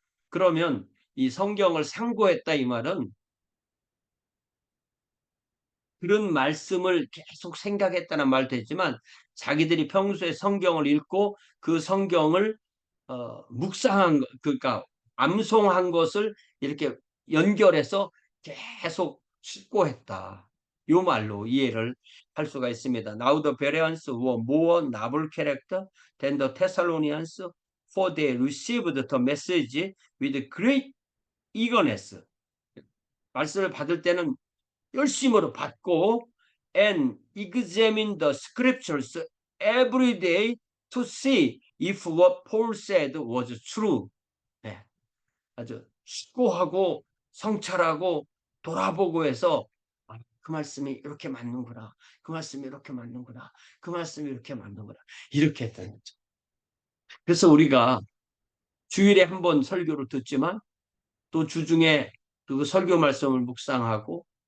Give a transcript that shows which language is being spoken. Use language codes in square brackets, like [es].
[ko] 그러면 이 성경을 상고했다 이 말은 그런 말씀을 계속 생각했다는 말도 했지만 자기들이 평소에 성경을 읽고 그 성경을 묵상한 그러니까 암송한 것을 이렇게 연결해서 계속 숙고했다. 요 말로 이해를 할 수가 있습니다. [en] Now the Bereans were more noble character than the Thessalonians, for they received the message with great eagerness. [ko] 말씀을 받을 때는 열심으로 받고 [en] and examine the scriptures every day to see if what Paul said was true. [ko] 네, 아주 숙고하고 성찰하고 돌아보고 해서 그 말씀이 이렇게 맞는구나. 그 말씀이 이렇게 맞는구나. 그 말씀이 이렇게 맞는구나. 이렇게 했다는 거죠. 그래서 우리가 주일에 한 번 설교를 듣지만 또 주중에 그 설교 말씀을 묵상하고